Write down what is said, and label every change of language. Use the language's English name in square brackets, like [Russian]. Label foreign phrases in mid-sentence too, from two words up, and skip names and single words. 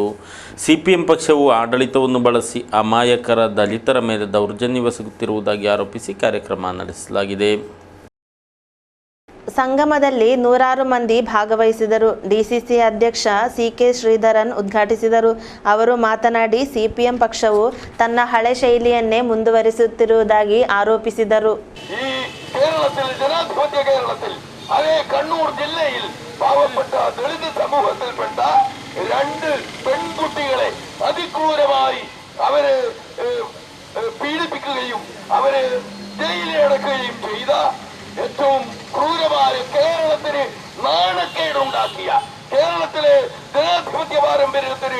[Kannada] ಸಿಪಿಎಂ ಪಕ್ಷವು ಆಡಳಿತವನ್ನು ಬಳಸಿ ಅಮಾಯಕರ ದಲಿತರ ಮೇಲೆ ದೌರ್ಜನ್ಯವೆಸಗುತ್ತಿರುವುದಾಗಿ ಆರೋಪಿಸಿ ಕಾರ್ಯಕ್ರಮ ನಡೆಸಲಾಗಿದೆ. ಸಂಗಮದಲ್ಲಿ 100 ಮಂದಿ ಭಾಗವಹಿಸಿದರು. ಡಿಸಿಸಿ ಅಧ್ಯಕ್ಷ ಸಿ.ಕೆ. ಶ್ರೀಧರನ್ ಉದ್ಘಾಟಿಸಿದರು. ಅವರು ಮಾತನಾಡಿ ಸಿಪಿಎಂ ಪಕ್ಷವು ತನ್ನ ಹಳೆ ಶೈಲಿಯನ್ನೇ ಮುಂದುವರಿಸುತ್ತಿರುವುದಾಗಿ ಆರೋಪಿಸಿದರು. [Malayalam] അതേ കണ്ണൂർ ജില്ലയിൽ പാവപ്പെട്ട ദളിത് സമൂഹത്തിൽപ്പെട്ട 2 പെൺകുട്ടികളെ അതിക്രൂരമായി അവര് പീഡിപ്പിക്കുകയും അവര് ജയിലിലടക്കുകയും ചെയ്ത ഏറ്റവും ക്രൂരമായ കേരളത്തിന് നാണക്കേടുണ്ടാക്കിയ, കേരളത്തിലെ ജനാധിപത്യ പാരമ്പര്യത്തിന്